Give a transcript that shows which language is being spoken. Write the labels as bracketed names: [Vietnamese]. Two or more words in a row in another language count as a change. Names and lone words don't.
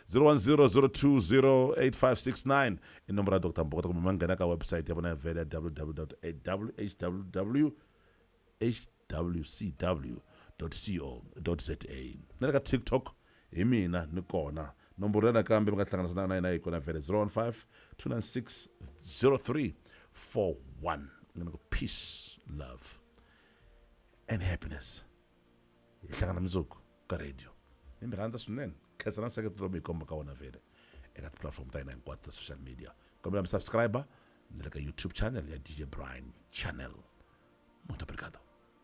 [Tsonga] 010 i nomboro ya Dr Mboko kumbe ma nghena ka website ya vona ya vhele ya www.hwcw.co.za na le ka TikTok hi mina ni kona nomboro ya nakambe mi nga hlanganisa na yina hi kona vhele 015 296 0341 ngana ku [English] peace love and happiness [Tsonga] hi hlangana mizuku ka radio ni mi rhandza swinene khensa na nseketelo mi komba ka wona vhele eka tiplatform ta hina hinkwato ta [English] social media [Tsonga] kombela mi subscriber ni le ka YouTube channel ya DJ Brian channel [Portuguese] muito obrigado